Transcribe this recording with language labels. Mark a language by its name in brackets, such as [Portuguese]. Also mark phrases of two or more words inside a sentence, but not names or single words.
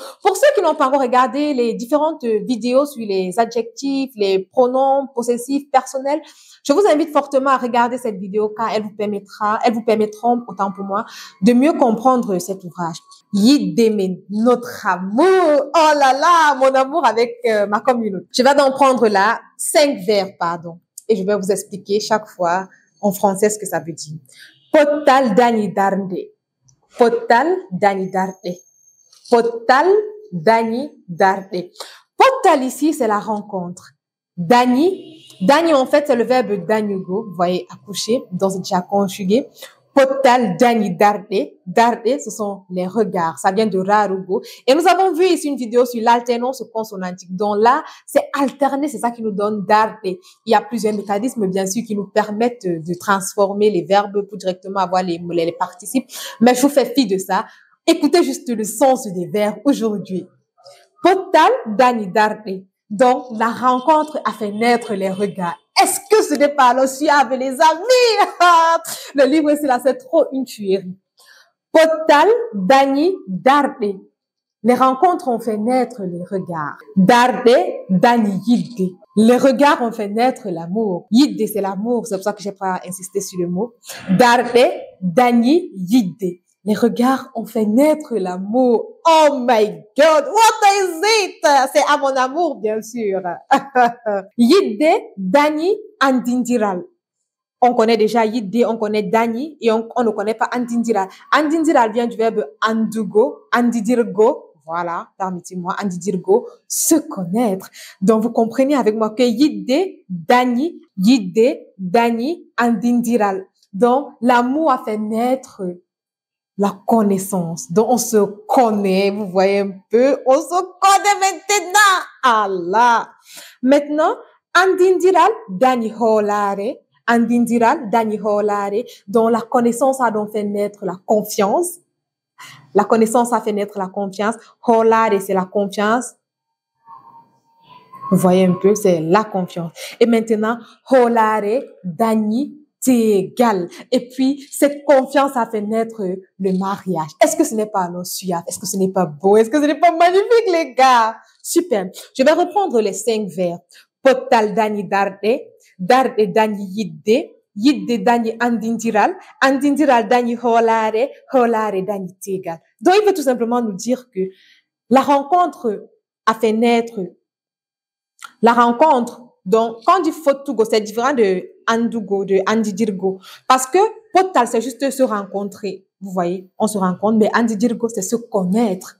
[French] Pour ceux qui n'ont pas encore regardé les différentes vidéos sur les adjectifs, les pronoms possessifs personnels, je vous invite fortement à regarder cette vidéo car elles vous permettront, autant pour moi, de mieux comprendre cet ouvrage. Yidemen, notre amour. Oh là là, mon amour avec ma communauté. Je vais donc prendre là 5 vers, et je vais vous expliquer chaque fois en français ce que ça veut dire. [Fula] Potal dani darnde. Potal dani darde. Potal dani darde. [French] Potal ici, c'est la rencontre. Dani en fait, c'est le verbe danyugo. Vous voyez, accoucher, donc c'est déjà conjugué. [Fula] Potal dani darde. [French] Darde, ce sont les regards. Ça vient de rarugo. Et nous avons vu ici une vidéo sur l'alternance consonantique. Donc là, c'est alterner, c'est ça qui nous donne darde. Il y a plusieurs mécanismes, bien sûr, qui nous permettent de transformer les verbes pour directement avoir les participes. Mais je vous fais fi de ça. Écoutez juste le sens des verbes aujourd'hui. [Fula] Potal dani darde. [French] Donc, la rencontre a fait naître les regards. Est-ce que ce n'est pas le suave, les amis? Le livre, c'est trop une tuerie. [Fula] Potal dani darde. [French] Les rencontres ont fait naître les regards. [Fula] Darde dani yidde. [French] Les regards ont fait naître l'amour. Yidde, c'est l'amour. C'est pour ça que j'ai pas insisté sur le mot. [Fula] Darde dani yidde. [French] Les regards ont fait naître l'amour. [English] Oh my God, what is it? [French] C'est à mon amour, bien sûr. [Fula] Yidde, Dani, Andindiral. [French] On connaît déjà Yidde, on connaît Dani et on ne connaît pas Andindiral. Andindiral vient du verbe [Fula] andugo, andidirgo. [French] Voilà, permettez-moi, andidirgo, se connaître. Donc, vous comprenez avec moi que [Fula] Yidde, Dani, Andindiral. [French] Donc, l'amour a fait naître la connaissance. Donc, on se connaît, vous voyez un peu, on se connaît maintenant. Allah. Maintenant, [Fula] andindiral dani holare. Andindiral dani holare. [French] Donc, la connaissance a donc fait naître la confiance. La connaissance a fait naître la confiance. Holare, c'est la confiance. Vous voyez un peu, c'est la confiance. Et maintenant, [Fula] holare dani Tégal. [French] Et puis, cette confiance a fait naître le mariage. Est-ce que ce n'est pas alors suave? Est-ce que ce n'est pas beau? Est-ce que ce n'est pas magnifique, les gars? Super. Je vais reprendre les 5 vers. [Fula] Potal dani darde, darde dani yidde, yidde dani andindiral, andindiral dani holare, holare dani tégal. [French] Donc, il veut tout simplement nous dire que la rencontre a fait naître la rencontre. Donc, quand on dit fotugo, c'est différent de andugo, de andidirgo. Parce que potal, c'est juste se rencontrer. Vous voyez, on se rencontre, mais andidirgo, c'est se connaître.